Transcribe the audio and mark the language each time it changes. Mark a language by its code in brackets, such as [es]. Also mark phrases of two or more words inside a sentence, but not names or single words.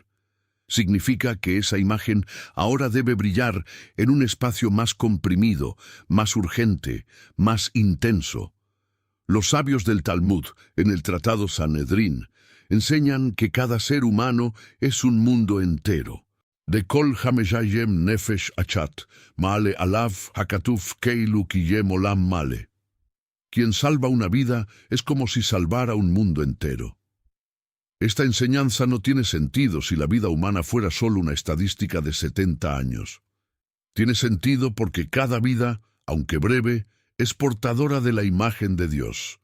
[es] Significa que esa imagen ahora debe brillar en un espacio más comprimido, más urgente, más intenso. Los sabios del Talmud, en el Tratado Sanedrín, enseñan que cada ser humano es un mundo entero. [he] דע כל המקיים נפש אחת מעלה עליו הכתוב כאילו קיים עולם מלא. [es] Quien salva una vida es como si salvara un mundo entero. Esta enseñanza no tiene sentido si la vida humana fuera solo una estadística de 70 años. Tiene sentido porque cada vida, aunque breve, es portadora de la imagen de Dios.